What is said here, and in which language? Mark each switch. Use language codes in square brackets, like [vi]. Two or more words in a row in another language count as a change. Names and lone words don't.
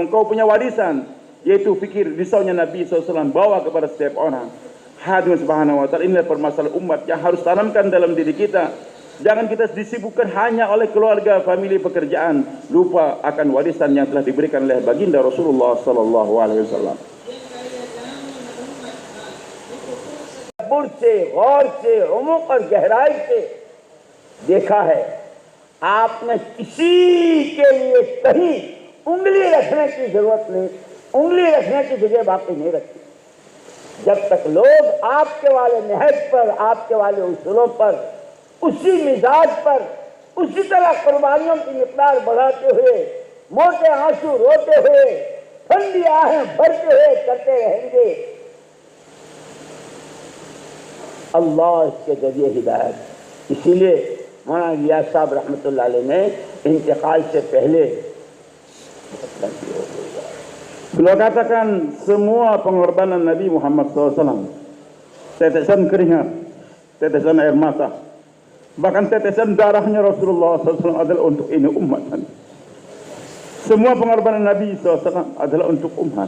[id] Kau punya warisan, yaitu fikir risaunya Nabi SAW, bawa kepada setiap orang. Hadirin [ar] سبحانه وتعالى, [id] inilah permasalahan umat yang harus tanamkan dalam diri kita. Jangan kita disibukkan hanya oleh keluarga, famili, pekerjaan, lupa akan warisan yang telah diberikan oleh baginda Rasulullah SAW. [ur] سے غور سے عمق اور گہرائی سے دیکھا ہے آپ نے کسی کے لیے کہیں انگلی رکھنے کی ضرورت نہیں، انگلی رکھنے کی جگہ باقی نہیں رکھی. جب تک لوگ آپ کے والے نہج پر، آپ کے والے اصولوں پر، اسی مزاج پر، اسی طرح قربانیوں کی مقدار بڑھاتے ہوئے، موٹے آنسو روتے ہوئے، ٹھنڈی آہیں بھرتے ہوئے کرتے رہیں گے، اللہ اس کے ذریعے ہدایت. اسی لیے مولانا الیاس صاحب [ar] رحمة الله عليه [ur] نے انتقال سے پہلے [id] beliau katakan semua pengorbanan Nabi Muhammad SAW, tetesan keringat, tetesan air mata, bahkan tetesan darahnya Rasulullah SAW adalah untuk ini umat. Semua pengorbanan Nabi SAW adalah untuk umat.